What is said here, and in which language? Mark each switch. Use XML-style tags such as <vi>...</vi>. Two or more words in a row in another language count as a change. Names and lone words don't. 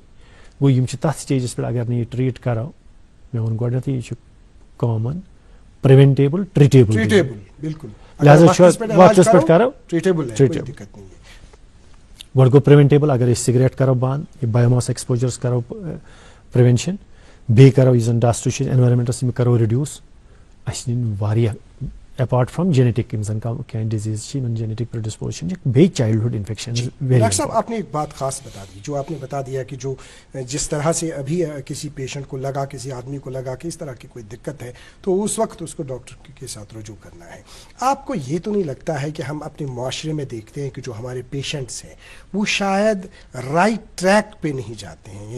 <ks>گوٚو یِم چھِ تتھ سٹیجس پٮ۪ٹھ اگر نہٕ یہِ ٹریٖٹ کرو مےٚ ووٚن گۄڈنیتھٕے یہِ چھُ</ks> <en>common preventable treatable</en> <ks>لہذا چھُ وقتس پٮ۪ٹھ کرو گۄڈٕ گوٚو پرٛوینٹیبل اگر أسۍ سِگریٹ کرو بنٛد یہِ</ks> <en>biomass exposures</en> <ks>کرو پرٛوینشن بیٚیہِ کرو یُس زن ڈسٹ چھُ انوارمنٹس یِم کرو رِڈیوٗس اَسہِ نِنۍ واریاہ</ks> <en>apart from genetic</en> <ks>یِم زن کینٛہہ ڈِزیٖز چھِ یِمن</ks> <en>genetic predisposition</en> <ks>چھِ بیٚیہِ</ks> <en>childhood infection.</en> <ur>ڈاکٹر صاحب آپ نے ایک بات خاص بتا دی جو آپ نے بتا دیا کہ جو جس طرح سے ابھی کسی پیشنٹ کو لگا کسی آدمی کو لگا کہ اس طرح کی کوئی دقت ہے تو اس وقت اس کو ڈاکٹر کے ساتھ رجوع کرنا ہے. آپ کو یہ تو نہیں لگتا ہے کہ ہم اپنے معاشرے میں دیکھتے ہیں کہ جو ہمارے پیشنٹس ہیں وہ شاید</ur> <en>right track</en> <ur>پہ نہیں جاتے ہیں.</ur>